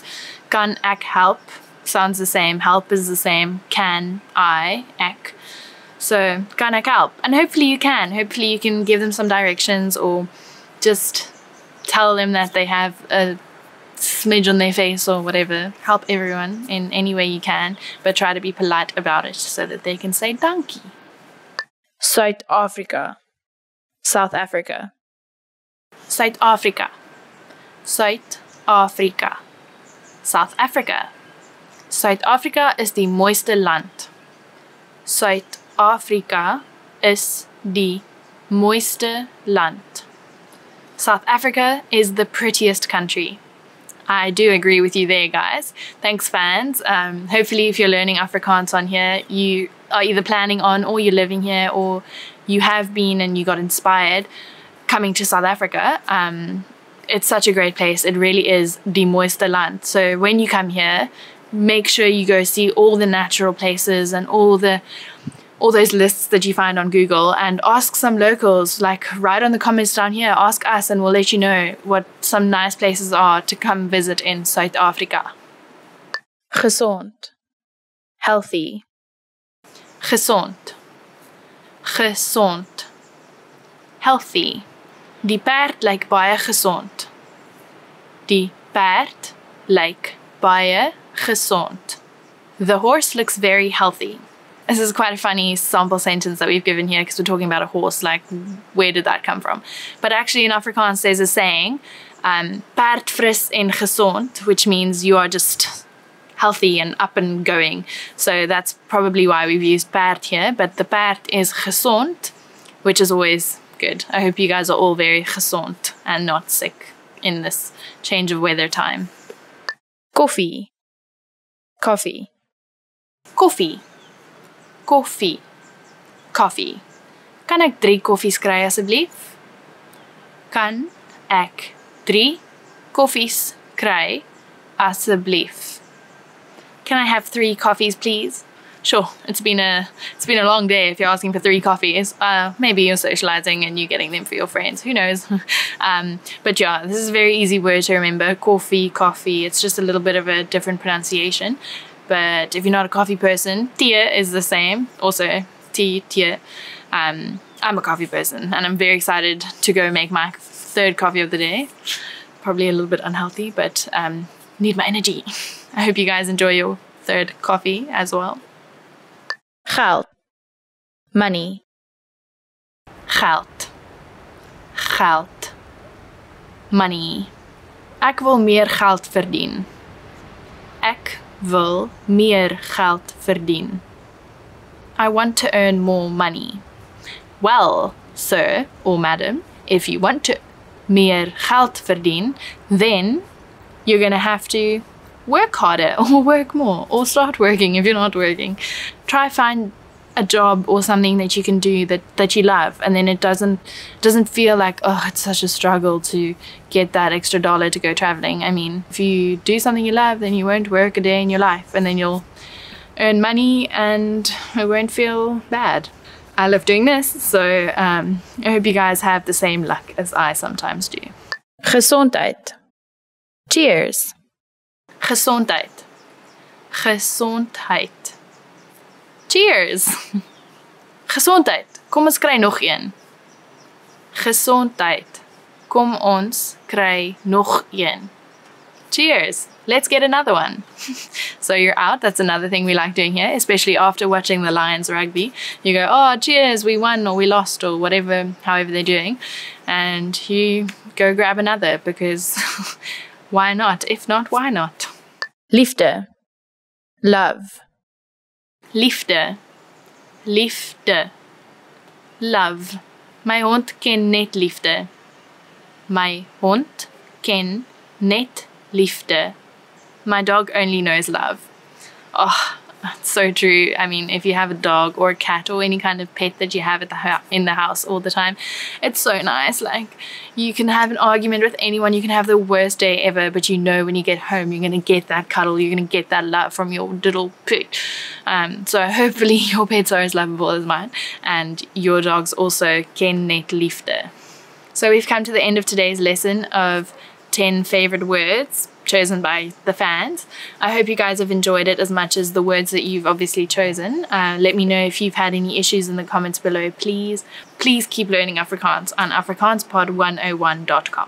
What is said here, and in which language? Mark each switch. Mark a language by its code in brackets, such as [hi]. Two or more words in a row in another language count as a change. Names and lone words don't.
[af] Kan ek help [en] sounds the same. Help is the same. Can I, [af] ek. So kan ek help? [en] And hopefully you can. Hopefully you can give them some directions, or just tell them that they have a smidge on their face or whatever. Help everyone in any way you can, but try to be polite about it so that they can say dankie. South Africa. South Africa. South Africa. South Africa. [af] South Africa. South Africa is die mooiste land. South Africa is die mooiste land. [en] South Africa is the prettiest country. I do agree with you there, guys. Thanks, fans. Hopefully, if you're learning Afrikaans on here, you are either planning on or you're living here or you have been and you got inspired coming to South Africa. It's such a great place. It really is [af] die mooiste land. [en] So when you come here, make sure you go see all the natural places and all those lists that you find on Google, and ask some locals, like write on the comments down here, ask us and we'll let you know what some nice places are to come visit in South Africa. [af] Gesond. Healthy. Gesond. Gesond. Healthy. Die perd lyk baie gesond. Die perd lyk baie gesond. [en] The horse looks very healthy. This is quite a funny sample sentence that we've given here because we're talking about a horse, like where did that come from? But actually in Afrikaans there's a saying, [af] perd fris en gesond, [en] which means you are just healthy and up and going. So that's probably why we've used perd here, but the perd is gesond, which is always good. I hope you guys are all very gesond and not sick in this change of weather time. Coffee. Coffee. Coffee. [af] Koffie. Koffie. Kan ek 3 koffies kry asseblief? Kan ek 3 koffies kry asseblief? [en] Can I have 3 coffees, please? Sure, it's been a long day if you're asking for 3 coffees. Maybe you're socializing and you're getting them for your friends. Who knows? But yeah, this is a very easy word to remember. Coffee, coffee. It's just a little bit of a different pronunciation. But if you're not a coffee person, tea is the same. Also, tea. I'm a coffee person, and I'm very excited to go make my 3rd coffee of the day. Probably a little bit unhealthy, but need my energy. I hope you guys enjoy your 3rd coffee as well. [af] Geld. Money. Geld. Geld. [en] Money. [af] Ek wil meer geld verdien. Ek wil meer geld verdien. [en] I want to earn more money. Well, sir or madam, if you want to [af] meer geld verdien, [en] then you're going to have to work harder or work more or start working if you're not working. Try find a job or something that you can do that you love, and then it doesn't feel like, oh, it's such a struggle to get that extra dollar to go traveling. I mean, if you do something you love, then you won't work a day in your life, and then you'll earn money and it won't feel bad. I love doing this, so I hope you guys have the same luck as I sometimes do. [af] Gesondheid. Cheers. Gesondheid. Gesondheid. Cheers. Gesondheid. Kom ons kry nog een. Gesondheid. Kom ons kry nog een. [en] Cheers. Let's get another one. So you're out. That's another thing we like doing here, especially after watching the Lions rugby. You go, oh, cheers, we won or we lost or whatever, however they're doing. And you go grab another because why not? If not, why not? [af] Liefde. Love. Liefde. Liefde. Love. My hond ken net liefde. My hond ken net liefde. [en] My dog only knows love. Oh, it's so true. I mean, if you have a dog or a cat or any kind of pet that you have at in the house all the time, it's so nice. Like, you can have an argument with anyone, you can have the worst day ever, but you know when you get home, you're going to get that cuddle, you're going to get that love from your little pet. So hopefully your pets are as lovable as mine, and your dogs also [af] ken net liefde. [en] So we've come to the end of today's lesson of 10 favorite words chosen by the fans. I hope you guys have enjoyed it as much as the words that you've obviously chosen. Let me know if you've had any issues in the comments below. Please keep learning Afrikaans on afrikaanspod101.com.